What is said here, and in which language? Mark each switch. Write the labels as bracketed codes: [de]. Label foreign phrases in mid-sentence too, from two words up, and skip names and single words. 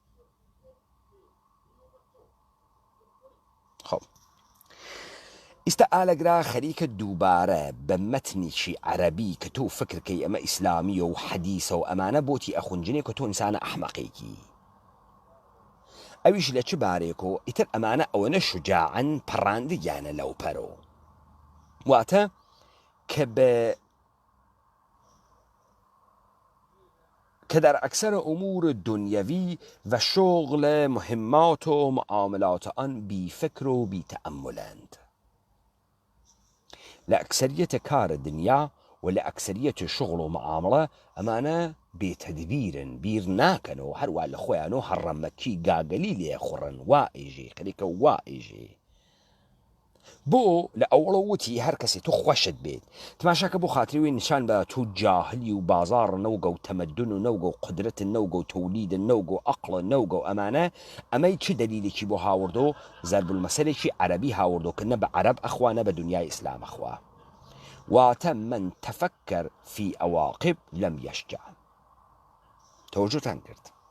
[sdh] خب ئیستا ئالەگرا خەریکە دووبارە بە مەتنیشی عەرەبی کە تۆ فکرکەی ئەمە ئیسلامیە و حەدیسە و ئەمانە بۆتی ئەخونجنێ کە تۆ ئینسانە ئەحمەقێکی. ئەویش لە چ بارێکۆ ئیتر ئەمانە ئەوەنە شجاعن پەڕاندگیانە لەو پەرۆ، واتە [fa] که در اکثر امور دنیوی و شغل مهمات و معاملات آن بی فکر و بی تأملند. [sdh] لأکثریت کار دنیا و لأکثریت شغل و معامله ئەمانە بێتەدبیرن، بیر ناکەن و هەروە لە خۆیان و هەڕەمەکی گاگەلی لێ خوڕن، وا ئێژێ خەریکە وا ئێژێ. بۆ لە ئەوڵە وتی هەر کەسێ تو خۆشت بێت تماشاکە بۆ خاتریوی نیشان بە تو جاهلی و بازار نەوگە و تەمەدون و نەوگە و قدرت نەوگە و تەولید نەوگە و عەقڵ نەوگە و ئەمانە ئەمەی چ دەلیلێکی بۆ هاوردۆ ضرب المەسەلێکی عەرەبی هاوردۆکردنە بە عەرەب ئەخوا نە بە دنیای ئیسلام ئەخوا واتە [ar] من تەفەکەر فی ئەواقب لەم یەشجع [sdh] تەوەجۆتان کرد